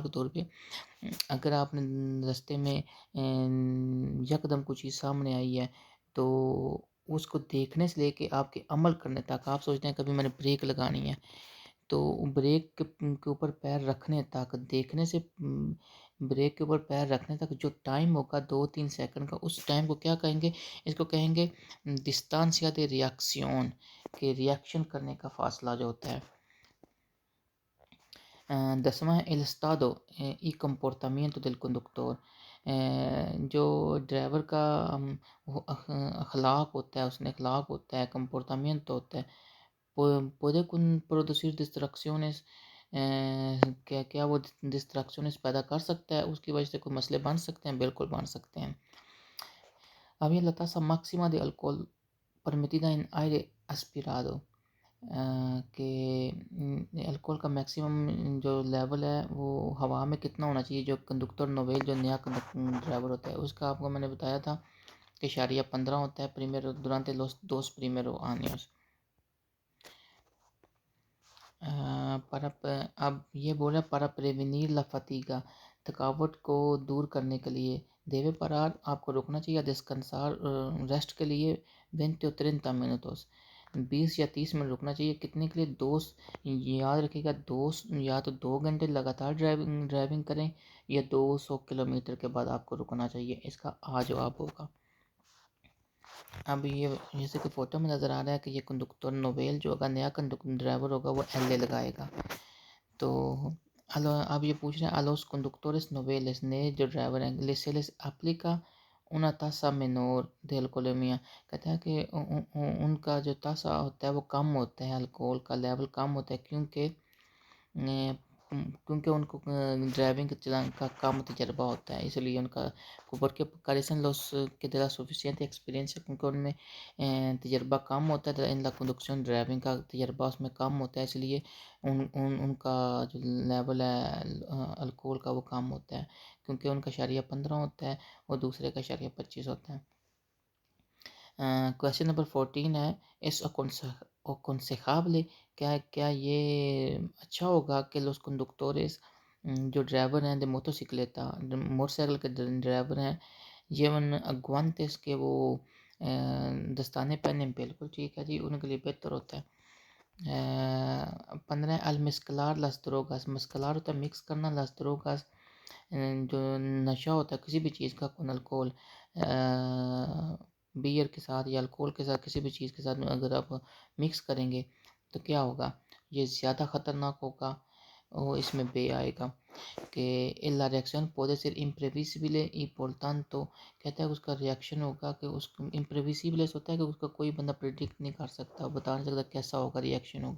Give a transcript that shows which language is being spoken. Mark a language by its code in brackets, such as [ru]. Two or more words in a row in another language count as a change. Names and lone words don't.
[ur] کے طور پہ اگر آپ نے رستے میں یکدم کوئی چیز سامنے آئی ہے تو اس کو دیکھنے سے لے کے آپ کے عمل کرنے تک، آپ سوچتے ہیں کبھی میں نے بریک لگانی ہے تو بریک کے اوپر پیر رکھنے تک، دیکھنے سے بریک کے اوپر پیر رکھنے تک جو ٹائم ہوگا 2-3 سیکنڈ کا، اس ٹائم کو کیا کہیں گے، اس کو کہیں گے [es] distancia de reacción, [ur] کہ ریاکشن کرنے کا فاصلہ جو ہوتا ہے۔ [es] 10واں el estado y comportamiento del conductor، [ur] جو ڈرائیور کا اخلاق ہوتا ہے، اس نے اخلاق ہوتا ہے، comportamiento ہوتا ہے، [es] puede producir distracciones، [ur] کیا وہ distracciones پیدا کر سکتا ہے، اس کی وجہ سے کوئی مسئلے بن سکتے ہیں، بالکل بن سکتے ہیں۔ [es] اب یہ la tasa máxima de alcohol permitida en aire aspirado، [ur] کہ الکوہل کا میکسیمم جو لیول ہے وہ ہوا میں کتنا ہونا چاہیے. جو [es] conductor novel [ur] جو نیا ڈرائیور ہوتا ہے اس کا آپ کو میں نے بتایا تھا کہ 0.15 ہوتا ہے [es] primero durante los 2 primeros años. [ur] اب یہ بول رہا ہے [es] para prevenir la fatiga, [ur] تھکاوٹ کو دور کرنے کے لیے [es] debe parar, [ur] آپ کو رکنا چاہیے descansar, ریسٹ کے لیے [es] 20 o 30 minutos, [ur] 20 یا 30 منٹ رکنا چاہیے. کتنے کے لیے؟ یاد رکھیے گا یا تو 2 گھنٹے لگاتار ڈرائیونگ کریں یا 200 کلومیٹر کے بعد آپ کو رکنا چاہیے. اس کا جواب ہوگا. اب یہ جیسے کہ فوٹو میں نظر آ رہا ہے کہ یہ [es] conductor novel [ur] جو ہوگا نیا کنڈکٹر ڈرائیور ہوگا وہ ایل اے لگائے گا. تو اب یہ پوچھ رہے ہیں [es] a los conductores noveles [ur] نئے جو ڈرائیور ہیں [es] se les aplica una tasa menor de alcoholemia, [ur] کہتا ہے کہ ان کا جو تاسا ہوتا ہے وہ کم ہوتا ہے، الکوہل کا لیول کم ہوتا ہے کیونکہ ان کو ڈرائیونگ چلانے کا کم تجربہ ہوتا ہے، اس لیے ان کا [es] porque carecen los que de la suficiente experiencia، [ur] کیونکہ ان میں تجربہ کم ہوتا ہے. ان [es] la conducción [ur] ڈرائیونگ کا تجربہ اس میں کم ہوتا ہے، اس لیے ان کا جو لیول ہے الکوہل کا وہ کم ہوتا ہے، کیونکہ ان کا 0.15 ہوتا ہے اور دوسرے کا 0.25 ہوتا ہے. کویشچن نمبر 14 ہے [es] es aconsejable, [ur] کیا یہ اچھا ہوگا کہ [es] los conductores [ur] جو ڈرائیور ہیں [es] de motocicleta [ur] موٹر سائیکل کے ڈرائیور ہیں [es] llevan guantes [ur] کہ وہ دستانے پہنے؟ بالکل ٹھیک ہے جی، ان کے لیے بہتر ہوتا ہے. [es] 15 al mezclar las drogas، [ur] مسکلار ہوتا ہے مکس کرنا، [es] las drogas [ur] جو نشہ ہوتا ہے کسی بھی چیز کا [es] con alcohol [ur] بیئر کے ساتھ یا الکوہل کے ساتھ کسی بھی چیز کے ساتھ اگر آپ مکس کریں گے تو کیا ہوگا؟ یہ زیادہ خطرناک ہوگا. اور اس میں بے آئے گا کہ [es] la reacción puede ser imprevisible y por tanto، [ur] کہتا ہے اس کا ریئیکشن ہوگا کہ اس imprevisible ہوتا ہے کہ اس کا کوئی بندہ پریڈکٹ نہیں کر سکتا، بتا نہیں سکتا کیسا ہوگا، ریئیکشن ہوگا.